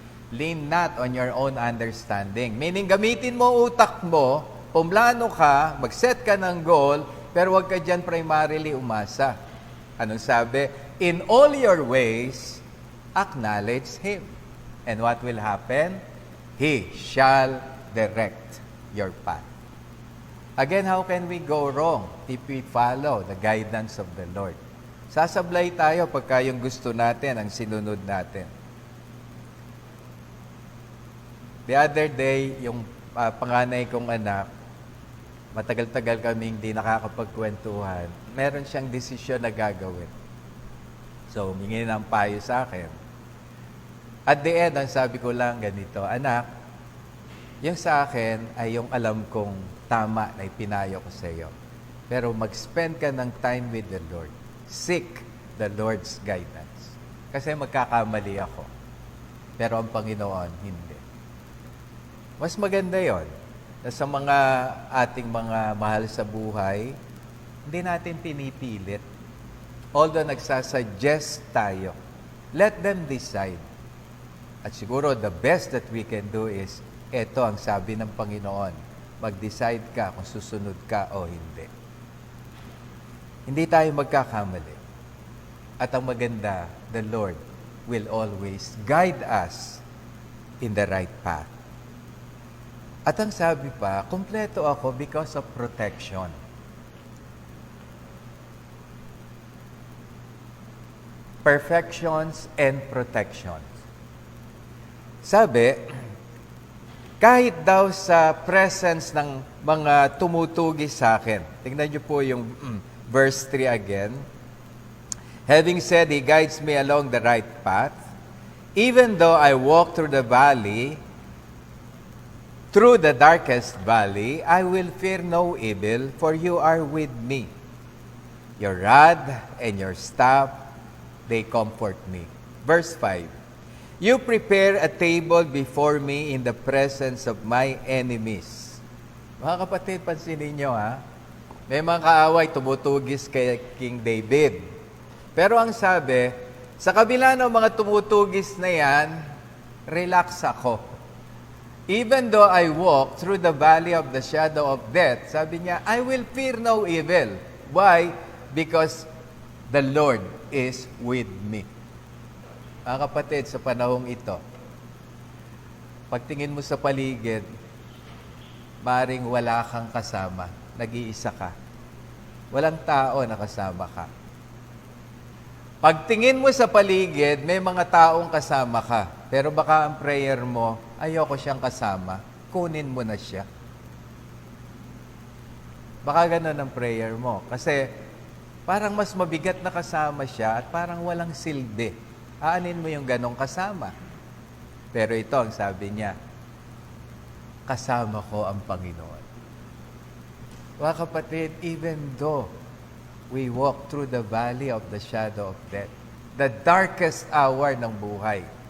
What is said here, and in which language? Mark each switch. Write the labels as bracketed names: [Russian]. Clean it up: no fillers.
[English] Lean not on your own understanding. [Filipino] Meaning, gamitin mo utak mo, pumlano ka, mag-set ka ng goal, pero huwag ka dyan primarily umasa. Anong sabi? [English] In all your ways, acknowledge Him. And what will happen? He shall direct your path. Again, how can we go wrong if we follow the guidance of the Lord? [Filipino] Sasablay tayo pagka yung gusto natin ang sinunod natin. [English] The other day, [Filipino] yung panganay kong anak, matagal-tagal kaming di nakakapagkwentuhan, meron siyang desisyon na gagawin. So, humingi ng payo sa akin. [English] At the end, [Filipino] ang sabi ko lang ganito, anak, yung sa akin ay yung alam kong tama na ipinayo ko sa iyo. [English] Pero mag-spend ka ng time with the Lord. Seek the Lord's guidance. [Filipino] Kasi magkakamali ako. Pero ang Panginoon, hindi. Mas maganda yon na sa mga ating mga mahal sa buhay, hindi natin pinipilit. [English] Although [Filipino] nagsasuggest tayo, [English] let them decide. [Filipino] At siguro [English] the best that we can do is, [Filipino] eto ang sabi ng Panginoon, mag-decide ka kung susunod ka o hindi. Hindi tayo magkakamali. At ang maganda, [English] the Lord will always guide us in the right path. [Filipino] At ang sabi pa, kompleto ako [English] because of protection. Perfections and protections. Sabi, [Filipino] kahit daw sa presence ng mga tumutugis sa akin. Tingnan niyo po yung verse 3 again. [English] Having said, He guides me along the right path, even though I walk through the darkest valley, I will fear no evil, for you are with me. Your rod and your staff, they comfort me. Verse 5. You prepare a table before me in the presence of my enemies. [Filipino] Mga kapatid, pansinin nyo ha. May mga kaaway tumutugis kay King David. Pero ang sabi, sa kabila ng mga tumutugis na yan, relax ako. [English] Even though I walk through the valley of the shadow of death, [Filipino] sabi niya, [English] I will fear no evil. Why? Because the Lord is with me. [Filipino] Mga kapatid, sa panahong ito, pagtingin mo sa paligid, maring wala kang kasama, nag-iisa ka. Walang tao na kasama ka. Pagtingin mo sa paligid, may mga taong kasama ka. Pero baka ang prayer mo, ayoko siyang kasama, kunin mo na siya. Baka ganun ang prayer mo. Kasi parang mas mabigat na kasama siya at parang walang silbi. Aanin mo yung ganong kasama. Pero ito ang sabi niya, kasama ko ang Panginoon. [English] Mga kapatid, even though we walk through the valley of the shadow of death, the darkest hour [Filipino] ng buhay.